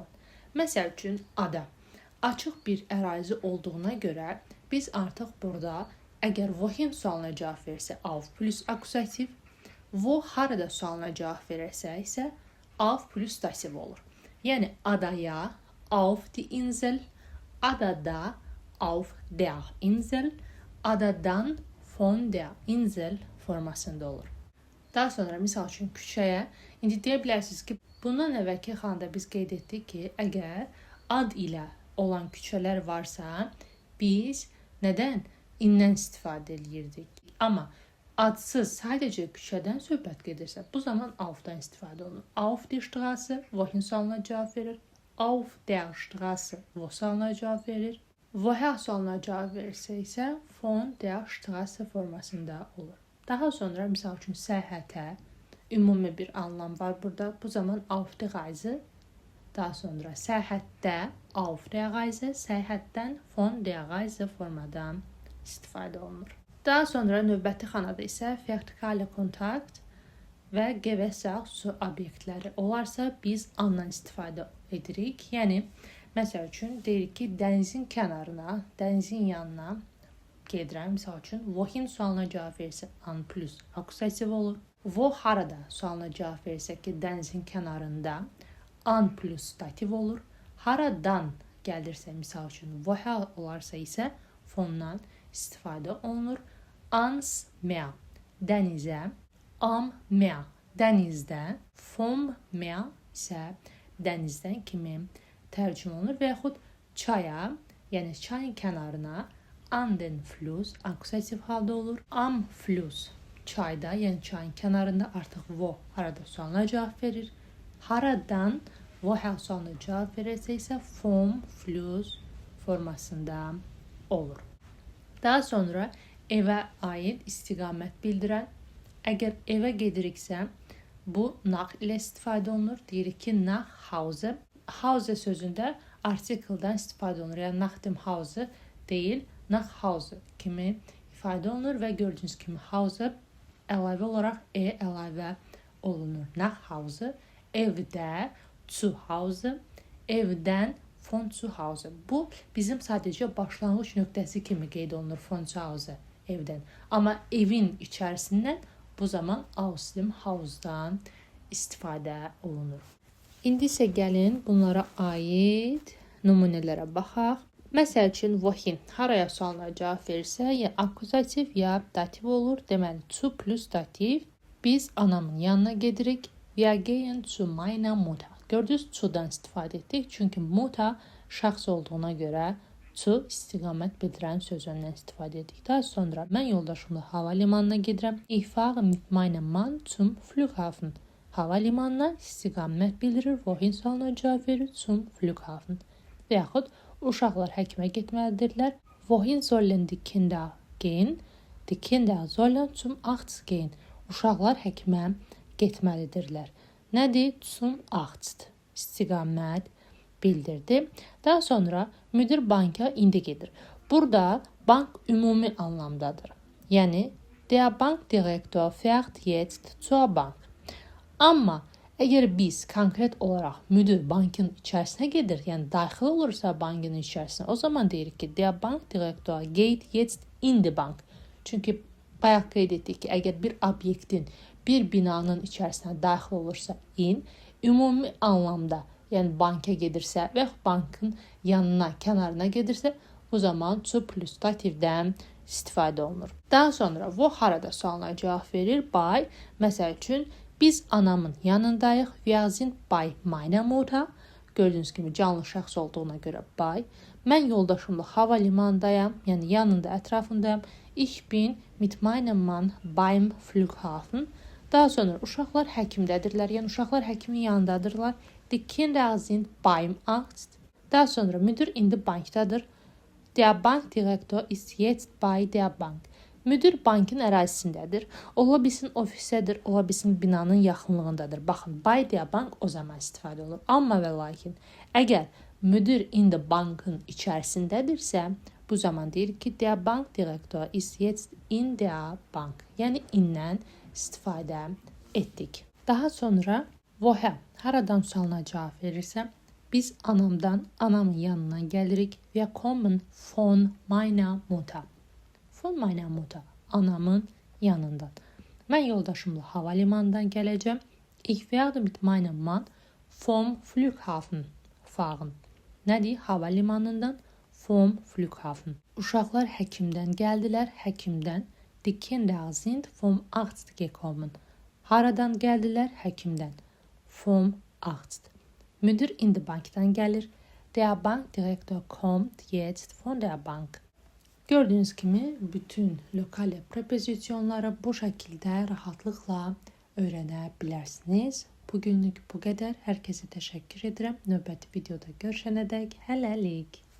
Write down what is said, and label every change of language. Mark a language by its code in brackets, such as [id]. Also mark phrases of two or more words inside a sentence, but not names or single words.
[az] Məsəl üçün ada. Açıq bir ərazi olduğuna görə biz artıq burada əgər wohin sualına cavab verirsə auf plus akusativ, wo harada sualına cavab verirsə isə auf plus dativ olur. Yəni adaya [de] auf die Insel, [az] adada [de] auf der Insel, [az] adadan [de] von der Insel [az] formasında olur. Daha sonra misal üçün küçəyə, indi deyə bilərsiniz ki, bundan əvvəlki xanada biz qeyd etdik ki, əgər ad ilə olan küçələr varsa, biz nədən? İndən istifadə edirdik. Amma adsız sadəcə küçədən söhbət gedirsə, bu zaman aufdan istifadə olunur. [de] Auf die Straße, [az] wohin sualına cavab verir. [de] Auf der Straße, [az] wo sualına cavab verir. Woher sualına cavab verirsə isə [de] von der Straße [az] formasında olur. Daha sonra misal üçün səyahətə ümumi bir anlam var burada. Bu zaman [de] auf die Reise. [az] Daha sonra səyahətdə [de] auf der Reise, [az] səyahətdən [de] von der Reise [az] formadan istifadə olunur. Daha sonra növbəti xanada isə vertikale kontakt və GVSA su obyektləri olarsa biz andan istifadə edirik. Yəni, məsəl üçün deyirik ki, dənizin kənarına, dənizin yanına gedirəm. Misal üçün, wohin sualına cavab verirsə an plus akusativ olur. Wo harada sualına cavab verirsə ki, dənizin kənarında an plus dativ olur. Haradan gəlirsə, misal üçün, woher olarsa isə fondan istifadə olunur. [de] Ans Meer, [az] dənizə, [de] am Meer, [az] dənizdə, [de] vom Meer [az] isə dənizdən kimi tərcümə olunur və yaxud çaya, Yəni çayın kənarına, [de] an den Fluss [az] akusativ halda olur. [de] Am Fluss [az] çayda, yəni çayın kənarında artıq wo harada sualına cavab verir. Haradan wo sualına cavab verirsə isə [de] vom Fluss [az] formasında olur. Daha sonra evə aid istiqamət bildirən. Əgər evə gediriksə, bu nach ilə istifadə olunur. Deyirik ki, [de] nach Hause. [az] Hause sözündə artikeldən istifadə olunur. Yəni [de] nach dem Hause [az] deyil, [de] nach Hause [az] kimi ifadə olunur və gördüyünüz kimi Hause əlavə olaraq əlavə olunur. [de] Nach Hause, evdə, zu Hause, evdən, von zu Hause. [az] Bu bizim sadəcə başlanğıc nöqtəsi kimi qeyd olunur, [de] von zu Hause, [az] evdən. Amma evin içərisindən bu zaman [de] aus dem Haus'dan [az] istifadə olunur. İndi isə gəlin bunlara aid nümunələrə baxaq. Məsəl üçün, wohin haraya sualına cavab verirsə, ya akuzativ ya dativ olur. Deməli, zu plus dativ. Biz anamın yanına gedirik. [de] Wir gehen zu meiner Mutter. [az] Gördünüz, zudan istifadə etdik. Çünki Mutter şəxs olduğuna görə zu istiqamət bildirən sözündən istifadə etdik. Daha sonra mən yoldaşımla hava limanına gedirəm. [de] Ich fahre mit meinem Mann zum Flughafen. [az] Hava limanına istiqamət bildirir. Wohin sualına cavab verir? [de] Zum Flughafen. [az] Və yaxud uşaqlar həkimə getməlidirlər. [de] Wohin sollen die Kinder gehen? Die Kinder sollen zum Arzt gehen. [az] Uşaqlar həkimə getməlidirlər. Nədir? [de] Zum Arzt. [az] İstiqamət bildirdi. Daha sonra müdir banka indi gedir. Burada bank ümumi anlamdadır. Yəni, [de] der Bankdirektor fährt jetzt zur Bank. [az] Amma əgər biz konkret olaraq müdir bankın içərisinə gedir, yəni daxil olursa bankın içərisinə, o zaman deyirik ki, [de] der Bankdirektor geht jetzt in die Bank. [az] Çünki bayaq qeyd etdik ki, əgər bir obyektin, bir binanın içərisinə daxil olursa ümumi anlamda, yəni banka gedirsə və bankın yanına, kənarına gedirsə, bu zaman zu plus dativdən istifadə olunur. Daha sonra wo harada sualına cavab verir? Bei. Məsəl üçün, biz anamın yanındayıq. [de] Wir sind bei meiner Mutter. [az] Gördüyünüz kimi canlı şəxs olduğuna görə bei. Mən yoldaşımla hava limanındayım, yəni yanında, ətrafındayım. [de] Ich bin mit meinem Mann beim Flughafen. [az] Daha sonra uşaqlar həkimdədirlər, yəni uşaqlar həkimin yanındadırlar. [de] Die Kinder sind beim Arzt. [az] Daha sonra müdür indi bankdadır. [de] Der Bankdirektor ist jetzt bei der Bank. [az] Müdür bankın ərazisindədir. Ola bilsin ofisdədir, ola bilsin binanın yaxınlığındadır. Baxın, [de] bei der Bank [az] o zaman istifadə olur. Amma və lakin, əgər müdür indi bankın içərisindədirsə, bu zaman deyir ki, [de] der Bankdirektor ist jetzt in der Bank. [az] Yəni, indən istifadə etdik. Daha sonra woher haradan sualına cavab verirsə, biz anamın yanına gəlirik. [de] Wir kommen von meiner Mutter. Von meiner Mutter, [az] anamın yanından. Mən yoldaşımla hava limanından gələcəm. [de] Ich werde mit meinem Mann vom Flughafen fahren. [az] Nədir? Hava limanından [de] vom Flughafen. [az] Uşaqlar həkimdən gəldilər, həkimdən. [de] Die Kinder sind vom Arzt gekommen. [az] Haradan gəldilər? Həkimdən. [de] Vom Arzt. [az] Müdür indi bankdan gəlir. [de] Der Bankdirektor kommt jetzt von der Bank. [az] Gördüyünüz kimi bütün lokal prepozisyonları bu şəkildə rahatlıqla öyrənə bilərsiniz. Bugünlük bu qədər. Hər kəsə təşəkkür edirəm. Növbəti videoda görüşənədək hələlik.